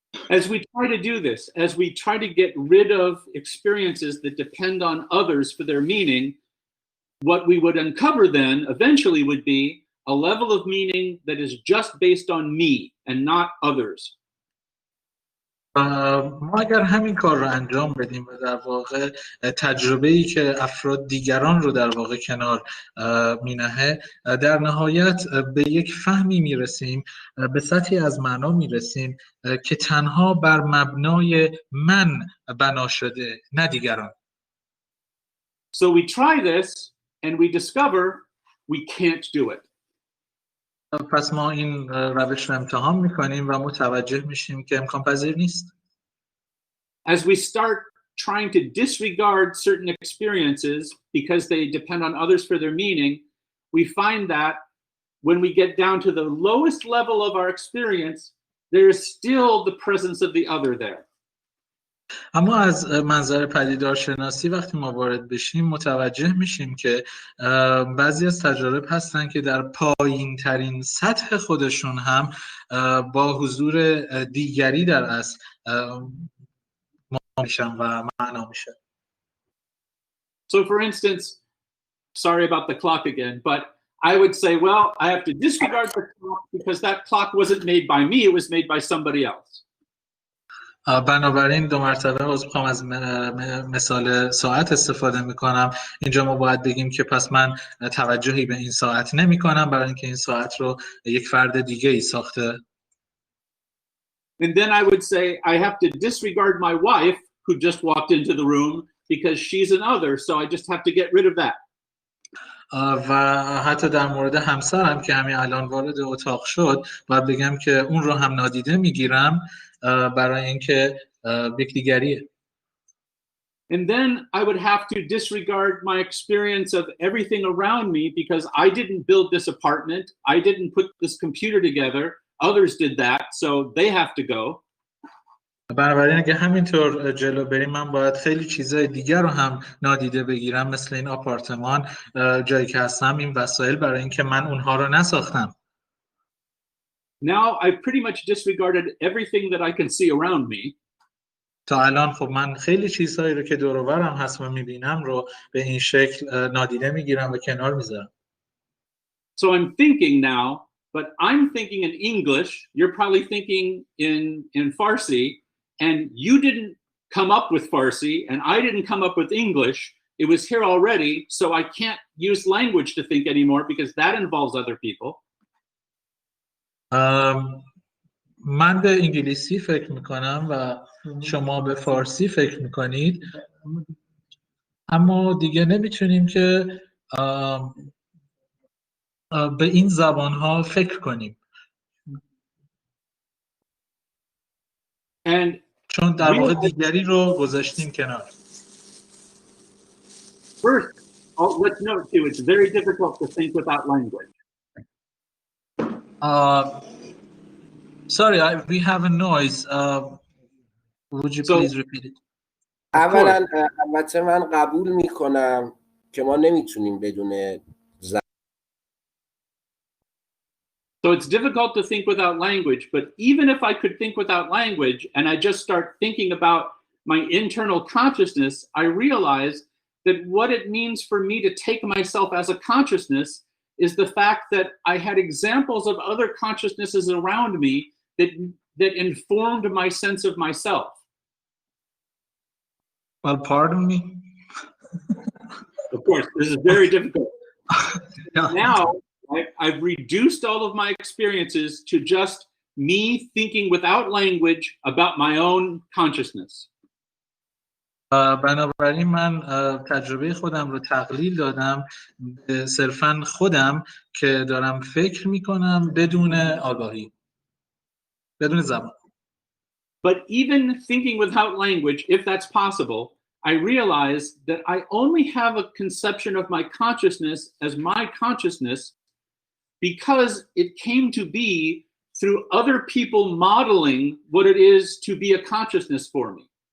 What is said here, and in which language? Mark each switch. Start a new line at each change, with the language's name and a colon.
English: As we try to do this, as we try to get rid of experiences that depend on others for their meaning, what we would uncover then eventually would be a level of meaning that is just based on me and not others.
Persian: ما اگر همین کار رو انجام بدیم و در واقع تجربه‌ای که افراد دیگران رو در واقع کنار مینهه، در نهایت به یک فهمی میرسیم، به سطحی از معنا میرسیم که تنها بر مبنای من بنا شده، نه دیگران.
English: So we try this and we discover we can't do it.
Persian: پس ما این روش رو امتحان میکنیم و متوجه میشیم که امکان پذیر نیست.
English: As we start trying to disregard certain experiences because they depend on others for their meaning, we find that when we get down to the lowest level of our experience, there is still the presence of the other there.
Persian: اما از منظر پدیدارشناسی وقتی ما وارد بشیم متوجه میشیم که بعضی از تجارب هستن که در پایین ترین سطح خودشون هم با حضور دیگری در اصل میشن و معنا میشن.
English: So for instance, sorry about the clock again, but I would say, well, I have to disregard the clock because that clock wasn't made by me, it was made by somebody else.
Persian: بنابراین دو مرتبه عذر میخوام از مثال ساعت استفاده میکنم. اینجا ما باید بگیم که پس من توجهی به این ساعت نمی کنم برای اینکه این ساعت رو یک فرد دیگه ای ساخته.
English: And then I would say I have to disregard my wife who just walked into the room because she's an other, so I just have to get rid of that.
Persian: و حتی در مورد همسرم که همین الان وارد اتاق شد باید بگم که اون رو هم نادیده میگیرم برای اینکه یک دیگریه.
English: And then I would have to disregard my experience of everything around me because I didn't build this apartment, I didn't put this computer together, others did that, so they have to go.
Persian: بنابراین اگه همینطور جلو بریم من باید خیلی چیزای دیگر رو هم نادیده بگیرم، مثل این آپارتمان جایی که هستم، این وسایل، برای اینکه من اونها رو نساختم.
English: Now I've pretty much disregarded everything that I can see around me.
Persian: تا الان خب من خیلی چیزهایی رو که دور و برم هست و میبینم رو به این شکل نادیده میگیرم و کنار میذارم.
English: So I'm thinking now, but I'm thinking in English, you're probably thinking in Farsi, and you didn't come up with Farsi, and I didn't come up with English. It was here already, so I can't use language to think anymore because that involves other people.
Persian: من به انگلیسی فکر میکنم و شما به فارسی فکر میکنید، اما دیگه نمیتونیم که به این زبانها فکر کنیم.
English: And
Persian: چون در واقع دیگری رو گذاشتیم کنار.
English: First, let's note too, it's very difficult to think without language. Sorry, we have a noise. Would you please repeat it?
Persian: اولا البته من قبول میکنم که ما نمیتونیم بدون
English: So it's difficult to think without language, but even if I could think without language and I just start thinking about my internal consciousness, I realize that what it means for me to take myself as a consciousness is the fact that I had examples of other consciousnesses around me that informed my sense of myself. Well, pardon me. Of course, this is very difficult. Now, I've reduced all of my experiences to just me thinking without language about my own consciousness.
Persian: بنابراین من تجربه خودم رو تقلیل دادم به صرفاً خودم که دارم فکر میکنم بدون آگاهی، بدون زبان.
English: But even thinking without language, if that's possible, I realize that I only have a conception of my consciousness as my consciousness because it came to be through other people modeling what it is to be a consciousness for me.